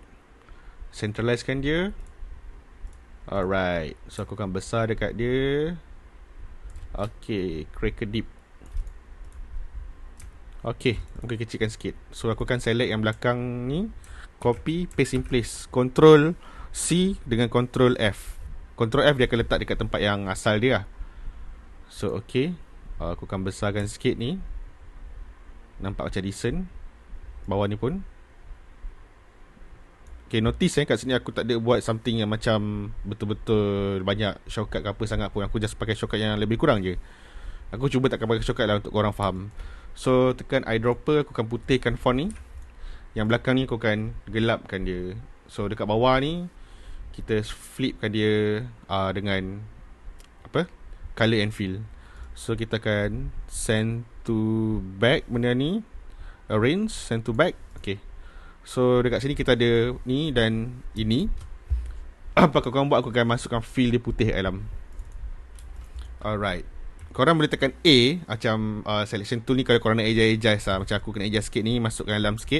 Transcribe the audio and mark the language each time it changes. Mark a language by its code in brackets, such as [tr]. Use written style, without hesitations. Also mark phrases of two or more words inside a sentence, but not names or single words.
[ms] Centralizekan dia. Alright, so aku akan besar dekat dia. Okay, Cracker Deep. Okay, aku kecilkan sikit. So aku akan select yang belakang ni, copy, [en] paste in place. [ms] Ctrl C dengan Ctrl F. Ctrl F dia akan letak dekat tempat yang asal dia lah. So okay, aku akan besarkan sikit ni. Nampak macam decent. Bawah ni pun. Okay, notice kat sini aku tak ada buat something yang macam betul-betul banyak shortcut ke apa sangat pun. Aku just pakai shortcut yang lebih kurang je. Aku cuba takkan pakai shortcut lah untuk korang faham. So tekan eyedropper, aku akan putihkan font ni. Yang belakang ni aku akan gelapkan dia. So dekat bawah ni kita flipkan dia dengan apa? [en] Color and fill. [ms] So kita akan [en] send to back [ms] benda ni. [en] Arrange, send to back. [ms] Okay. So dekat sini kita ada ni dan ini. Apa korang buat, aku akan masukkan fill dia putih kat dalam. Alright. Korang boleh tekan A macam [en] selection tool [ms] ni kalau korang nak adjust lah. Macam aku kena adjust sikit ni, masukkan dalam sikit.